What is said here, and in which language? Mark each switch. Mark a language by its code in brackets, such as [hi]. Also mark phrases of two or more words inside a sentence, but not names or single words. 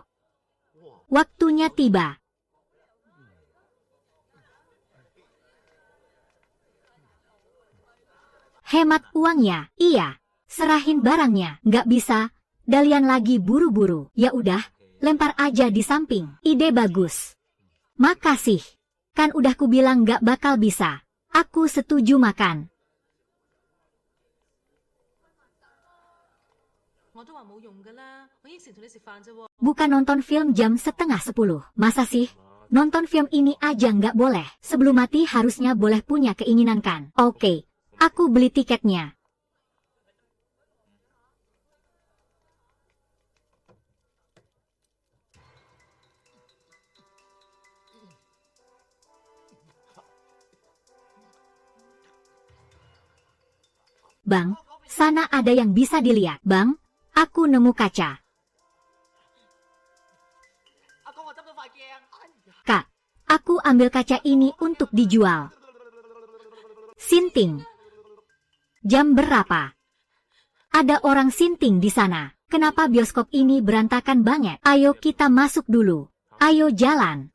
[id] Waktunya tiba. Hemat uangnya, iya. Serahin barangnya, nggak bisa. Dalian lagi buru-buru. Ya udah, lempar aja di samping. Ide bagus. Makasih. Kan udah kubilang nggak bakal bisa. Aku setuju makan. [yue] 我都話冇用㗎啦，我應承同你食飯啫喎。 [id] Bukan nonton film jam setengah 10. Masa sih? Nonton film ini aja nggak boleh. Sebelum mati harusnya boleh punya keinginan kan? Oke, aku beli tiketnya. Bang, sana ada yang bisa dilihat. Bang, aku nemu kaca. [yue] 阿公，我執到塊鏡。 [id] Kak, aku ambil kaca ini untuk dijual. Sinting. Jam berapa? Ada orang sinting di sana. Kenapa bioskop ini berantakan banget? Ayo kita masuk dulu. Ayo jalan.